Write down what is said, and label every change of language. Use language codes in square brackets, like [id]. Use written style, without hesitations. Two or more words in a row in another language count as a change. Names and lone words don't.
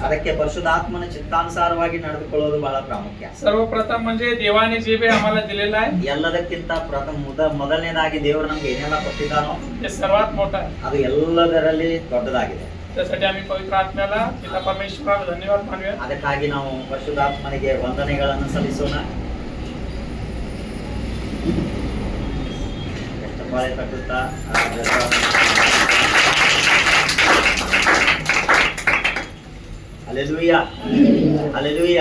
[kn] ಅದಕ್ಕೆ ಪರಿಶುದ್ಧಾತ್ಮನ ಚಿತ್ತಾನುಸಾರವಾಗಿ ನಡೆದುಕೊಳ್ಳೋದು ಬಹಳ ಪ್ರಾಮುಖ್ಯ. [mr] सर्वप्रथम म्हणजे देवाने जे काही आम्हाला दिलेलं आहे [kn] ಎಲ್ಲದಕ್ಕಿಂತ ಮೊದಲನೇದಾಗಿ ದೇವರು ನಮ್ಗೆ ಏನೆಲ್ಲ ಕೊಟ್ಟಿದ್ದಾನೋ [mr] ते सर्वात मोठं आहे. [kn] ಅದು ಎಲ್ಲದರಲ್ಲಿ ದೊಡ್ಡದಾಗಿದೆ. [mr] त्यासाठी आम्ही पवित्र आत्म्याला पिता परमेश्वराला धन्यवाद मानूया. [kn] ಅದಕ್ಕಾಗಿ ನಾವು ಪರಿಶುದ್ಧಾತ್ಮನಿಗೆ ವಂದನೆಗಳನ್ನು ಸಲ್ಲಿಸೋಣ. ಚಪ್ಪಾಳೆ ತಟ್ಟುತ್ತಾ ಹಲ್ಲೆಲೂಯ, ಹಲ್ಲೆಲೂಯ.